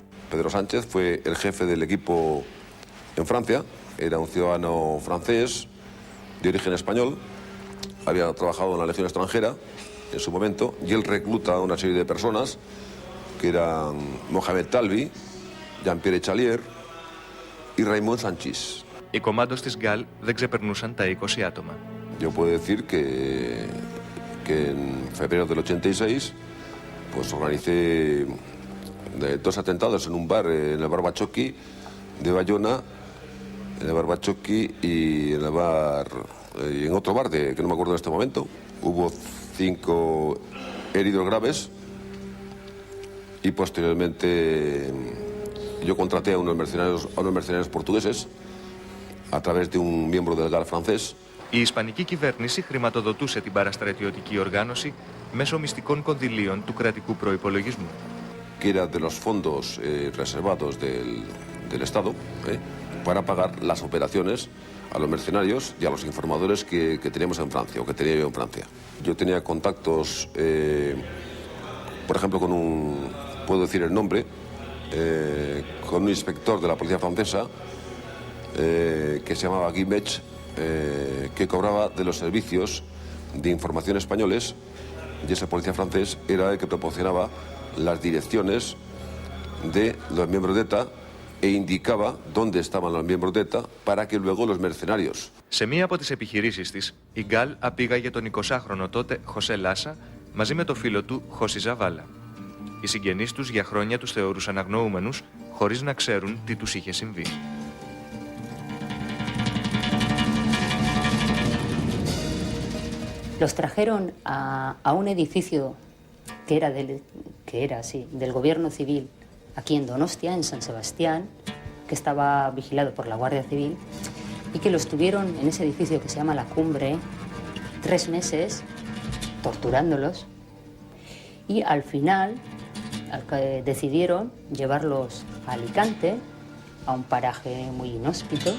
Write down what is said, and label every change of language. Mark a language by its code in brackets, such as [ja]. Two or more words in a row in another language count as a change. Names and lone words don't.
[es] Pedro Sánchez fue el jefe del equipo en Francia. Era un ciudadano francés de origen español. Había trabajado en la Legión extranjera en su momento, y él recluta a una serie de personas que eran Mohamed Talbi, Jean-Pierre Chalier y Raymond Sanchís. [el] Οι κομμάντος της Γκάλ δεν ξεπερνούσαν τα 20 άτομα. [es] Yo puedo decir que en febrero del 86 pues organicé 2 atentados en un bar, en el bar Bachoqui de Bayona, en el bar Bachoqui y en el bar y en otro bar que no me acuerdo en este momento. Hubo 5 heridos graves, y posteriormente yo contraté a unos mercenarios portugueses a través de un miembro del GAL francés. [el] Η Ισπανική κυβέρνηση χρηματοδοτούσε την παραστρατιωτική οργάνωση μέσω μυστικών κονδυλίων του κρατικού προϋπολογισμού. [es] Que era de los fondos reservados del Estado para pagar las operaciones a los mercenarios y a los informadores que teníamos en Francia, o que tenía yo en Francia. Yo tenía contactos, por ejemplo, puedo decir el nombre, con un inspector de la policía francesa que se llamaba Guy Mech, que cobraba de los servicios de información españoles, y ese policía francés era el que proporcionaba las direcciones de los miembros de ETA e indicaba dónde estaban los miembros de ETA para que luego los mercenarios. [el] Σε μία από τις επιχειρήσεις της, η Γκάλ απήγαγε τον 20χρονο τότε Χωσέ Λάσα μαζί με το φίλο του Χωσί Ζαβάλα. Οι συγγενείς τους για χρόνια τους θεωρούσαν αγνοούμενους, χωρίς να ξέρουν τι τους είχε συμβεί. [es] Los trajeron a un edificio que era del gobierno civil aquí en Donostia, en San Sebastián, que estaba vigilado por la Guardia Civil, y que los tuvieron en ese edificio que se llama La Cumbre 3 meses, torturándolos, y al final decidieron llevarlos a Alicante, a un paraje muy inhóspito,